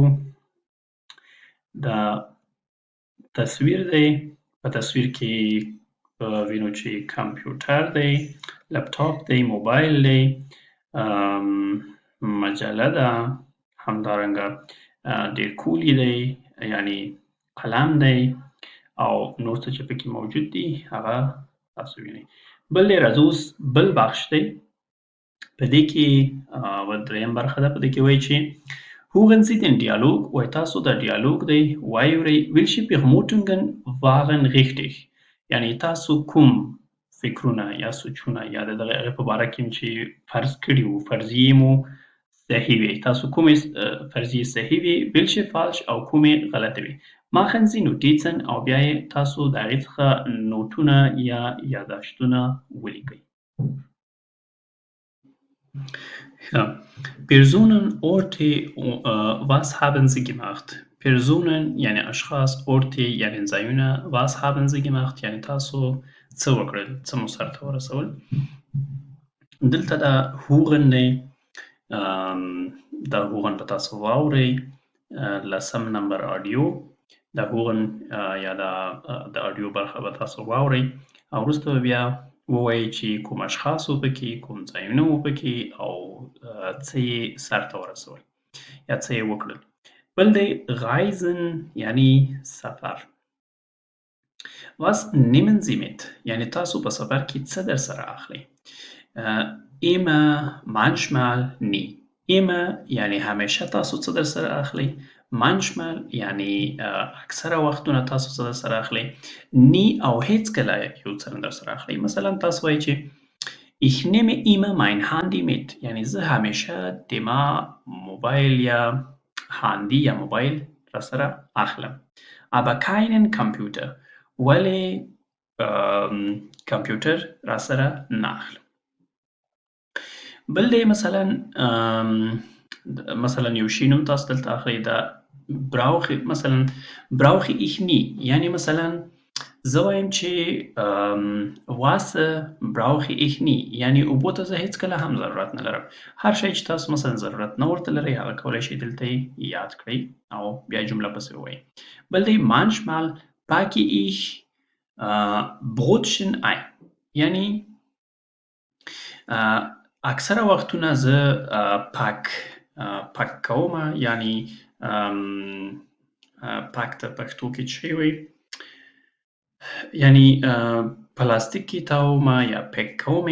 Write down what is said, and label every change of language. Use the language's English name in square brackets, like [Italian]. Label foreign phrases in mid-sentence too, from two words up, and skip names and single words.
[Pashto] دا تصویر دی په تصویر کې وینو چې کمپیوټر دی لپټاپ دی موبایل دی مجله ده همدارنګه ډېر کولی دی یعنی قلم دی او نور څه چې پکې موجود دي هغه تاسو وینئ. بل دی راځو اوس بل بخش دی په دې کې دریم برخه ده په دې کې وایي چې hören [German] Sie den Dialog [Pashto] وایي تاسو د ډیالوګ دی واورئ [German] welche Vermutungen waren richtig [Pashto] یعنی تاسو کوم فکرونه یا سوچونه یا د هغې په باره کې چې فرض کړي وو فرضیې مو صحیح وي تاسو کومې فرضیې صحیح وي [German] welche falsch [Pashto] او کومې غلطې وي [German] machen Sie Notizen [Pashto] او بیا یې تاسو د هغې څخه نوټونه یا یاداشتونه ولیکئ. [German] Ja. Personen, Orte, was haben Sie gemacht? [Pashto] Personen یعنی اشخاص، Orte یعنی ځایونه، [German] was haben Sie gemacht [Pashto] یعنی تاسو څه وکړل، څه مو سرته ورسول. دلته دا هوغن دی، دا هوغن به تاسو واورئ. 10 نمبر آډیو دا هوغن یا د آډیو برخه به تاسو واورئ او وروسته به بیا ووایئ چې کوم اشخاص وو پکې، کوم ځایونه وو پکې او څه یې سرته ورسول یا څه یې وکړل. بل دی غایزن یعنی سفر. [German] Was nehmen Sie mit [Pashto] یعنی تاسو په سفر کې څه در سره اخلئ. [German] immer manchmal nie. [Pashto] immer یعنی همیشه تاسو څه در سره اخلئ. manchmal یعنی اکثره وختونه تاسو څه در سره اخلئ. nie او هیڅکله یو څه نه در سره اخلئ. مثلا تاسو وایئ چې [German] ich nehme immer mein Handy mit [Pashto] یعنی زه همیشه د ما موبایل یا هاندی یا موبایل را سره اخلم. [German] aber keinen Computer [Pashto] ولی کمپیوټر را سره نه اخلم. بل دی مثلا یو شی نوم تاسو دلته اخلئ دا brauche مثلا [German] brauche ich nie [Pashto] یعنی مثلا زه وایم چې [German] Wasser brauche ich nie [Pashto] یعنی اوبو ته زه هیڅکله هم ضرورت نه لرم. هر شی چې تاسو مثلا ضرورت نه ورته لرئ هغه کولی شئ دلته یاد کړئ او بیا جمله پسې ووایئ. بل دی [German] manchmal packe ich Brotchen ein [Pashto] یعنی اکثره وختونه زه پک کوم یعنی پک ته پښتو کې څه وایي یعنی پلاستیک کې تاوم یا پک کومې.